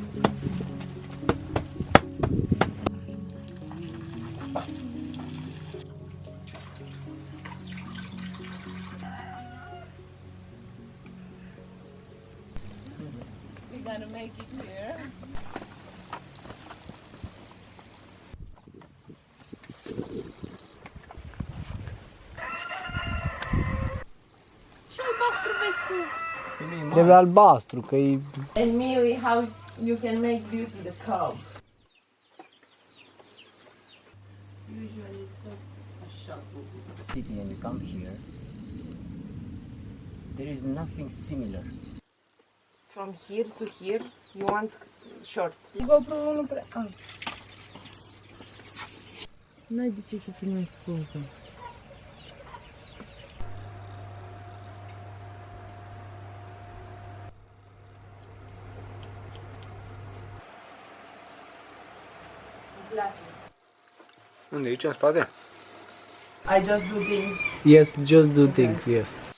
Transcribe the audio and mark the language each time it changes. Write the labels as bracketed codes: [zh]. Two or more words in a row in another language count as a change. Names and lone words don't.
[en] We gotta make it clear. [ro] Ce albastru vezi tu? Trebuie albastru, că e... [en] And me, how you can make beauty the cow. Usually it's a City and you come here, there is nothing similar. From here to here, you want short. [ro] GoPro nu prea... Ah. N-ai de ce să filmezi poza. Îmi place. Unde, aici, în spate? [en] I just do things. Yes, just do things, yes.